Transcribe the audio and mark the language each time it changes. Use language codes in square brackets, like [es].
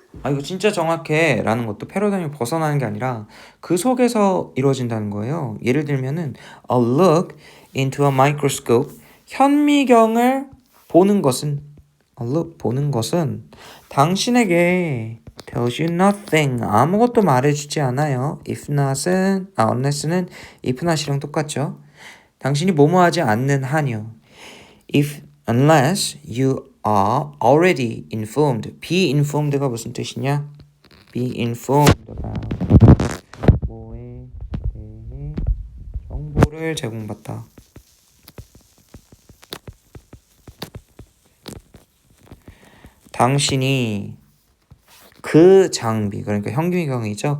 [ko] 이거 진짜 정확해 라는 것도 패러다임이 벗어나는 게 아니라 그 속에서 이루어진다는 거예요. 예를 들면은 [en] a look into a microscope [ko] 현미경을 보는 것은 [en] a look [ko] 보는 것은 당신에게 [en] tells you nothing [ko] 아무것도 말해주지 않아요. [en] if not [ko] 은 [en] unless [ko] 는 if not이랑 똑같죠. 당신이 뭐뭐하지 않는 한요. [en] If unless you are already informed. be informed [ko] 가 무슨 뜻이냐? [en] be informed about [ko] 뭐에 대해 정보를 제공받다. 당신이 그 장비, 그러니까 현미경이죠.